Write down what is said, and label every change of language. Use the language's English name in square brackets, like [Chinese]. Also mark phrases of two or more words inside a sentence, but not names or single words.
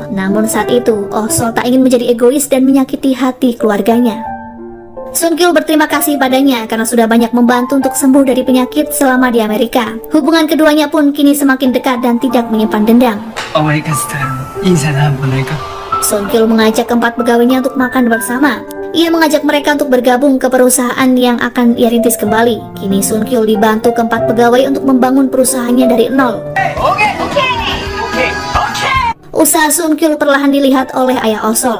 [Indonesian] Namun saat itu, Osol tak ingin menjadi egois dan menyakiti hati keluarganya. Sun Kyul berterima kasih padanya karena sudah banyak membantu untuk sembuh dari penyakit selama di Amerika. Hubungan keduanya pun kini semakin dekat dan tidak menyimpan dendam. [Korean] 어머니가 스타일로 인사를 한번 할까? [Indonesian] Sun Kyul mengajak keempat pegawainya untuk makan bersama. Ia mengajak mereka untuk bergabung ke perusahaan yang akan ia rintis kembali. Kini Sun Kyul dibantu keempat pegawai untuk membangun perusahaannya dari nol. Usaha Sun Kyul perlahan dilihat oleh ayah Osol.